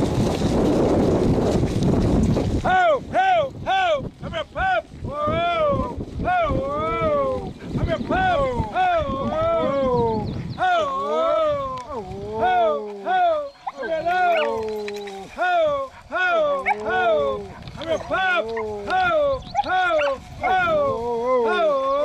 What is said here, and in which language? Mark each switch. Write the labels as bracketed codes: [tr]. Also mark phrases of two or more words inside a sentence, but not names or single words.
[en] Ho, ho, ho, come here, pup. Whoa, ho, ho, come here, pup. Ho, ho, ho, ho, ho, ho, come here, ho, ho, ho, ho, come here, pup. Ho, ho, ho, ho.